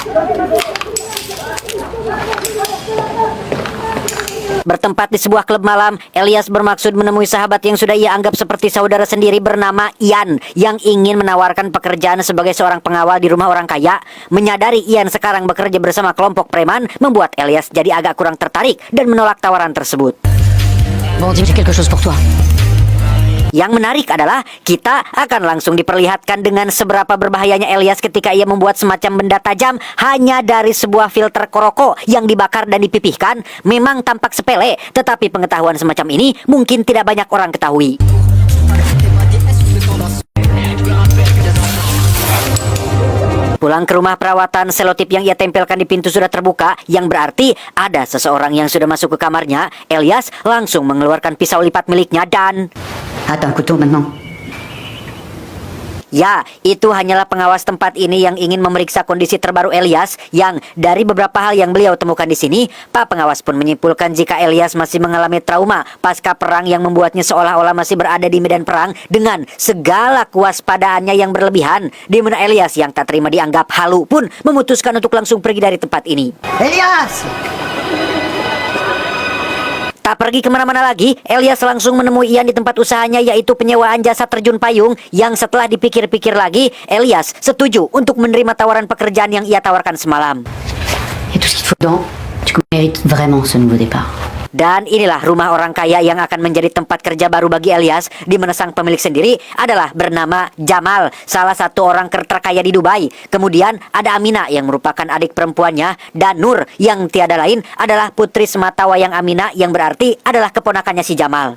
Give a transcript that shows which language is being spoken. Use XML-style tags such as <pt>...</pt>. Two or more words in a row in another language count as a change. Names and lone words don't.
<id>Bertempat di sebuah klub malam, Elias bermaksud menemui sahabat yang sudah ia anggap seperti saudara sendiri bernama Ian yang ingin menawarkan pekerjaan sebagai seorang pengawal di rumah orang kaya. Menyadari Ian sekarang bekerja bersama kelompok preman membuat Elias jadi agak kurang tertarik dan menolak tawaran tersebut.</id> <fr>Bon, dis-moi, j'ai quelque chose pour toi.</fr> <id>Yang menarik adalah kita akan langsung diperlihatkan dengan seberapa berbahayanya Elias ketika ia membuat semacam benda tajam hanya dari sebuah filter koroko yang dibakar dan dipipihkan. Memang tampak sepele, tetapi pengetahuan semacam ini mungkin tidak banyak orang ketahui. Pulang ke rumah perawatan, selotip yang ia tempelkan di pintu sudah terbuka, yang berarti ada seseorang yang sudah masuk ke kamarnya. Elias langsung mengeluarkan pisau lipat miliknya dan...</id> <fr>Attends, couteau maintenant.</fr> <id>Ya, itu hanyalah pengawas tempat ini yang ingin memeriksa kondisi terbaru Elias, yang dari beberapa hal yang beliau temukan di sini, Pak pengawas pun menyimpulkan jika Elias masih mengalami trauma pasca perang yang membuatnya seolah-olah masih berada di medan perang dengan segala kewaspadaannya yang berlebihan, di mana Elias yang tak terima dianggap halu pun memutuskan untuk langsung pergi dari tempat ini. Elias! Tak pergi kemana-mana lagi, Elias langsung menemui Ian di tempat usahanya, yaitu penyewaan jasa terjun payung, yang setelah dipikir-pikir lagi, Elias setuju untuk menerima tawaran pekerjaan yang ia tawarkan semalam.</id> <fr>Et tout ce qu'il faut dedans, tu mérites vraiment ce nouveau départ.</fr> <id>Dan inilah rumah orang kaya yang akan menjadi tempat kerja baru bagi Elias, di mana sang pemilik sendiri adalah bernama Jamal, salah satu orang terkaya di Dubai. Kemudian ada Amina yang merupakan adik perempuannya, dan Nur yang tiada lain adalah putri semata wayang Amina, yang berarti adalah keponakannya si Jamal.</id>